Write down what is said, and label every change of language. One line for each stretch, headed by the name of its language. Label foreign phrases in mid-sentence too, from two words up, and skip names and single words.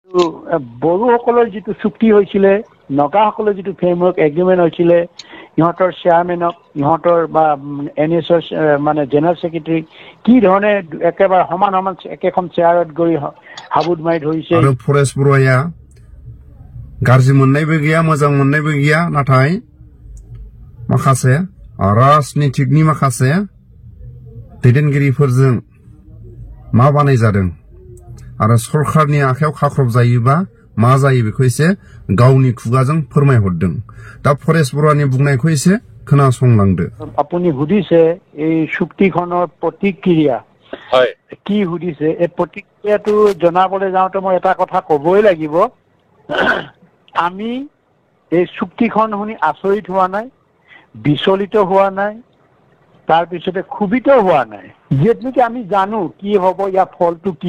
Assamese: বড়োসকলৰ যিটো চুক্তি হৈছিলে নগাসকলৰ যিটো
English: framework agreement
Assamese: হৈছিলে ইহঁতৰ চেয়াৰমেনক ইহঁতৰ বা NSৰ মানে
English: general secretary
Assamese: কি ধৰণে একেবাৰে সমান সমান একেখন চেয়াৰত গৈ হাবুদ মাৰি ধৰিছে
Bodo: আৰু ফৰেষ্ট বৰুৱায়া গাज्रि मोननायबो गैया मोजां मोननायबो गैया नाथाय माखासे राजनितिकनि माखासे दैदेनगिरिफोरजों मा बानाय जादों आरो सरखारनि आखायाव खाख्रब जायोबा मा जायो बेखौ एसे गावनि खुगाजों फोरमायहरदों दा फरेस्ट बरुवानि बुंनायखौ एसे खोनासंलांदो
Assamese: আপুনি সুধিছে এই চুক্তিখনৰ প্ৰতিক্ৰিয়া হয় কি সুধিছে এই প্ৰতিক্ৰিয়াটো জনাবলৈ যাওঁতে মই এটা কথা ক'বই লাগিব আমি এই চুক্তিখন শুনি আচৰিত হোৱা নাই বিচলিত হোৱা নাই তাৰ পিছতে ক্ষুভিত হোৱা নাই যেনেকৈ আমি জানো কি হ'ব ইয়াৰ ফলটো কি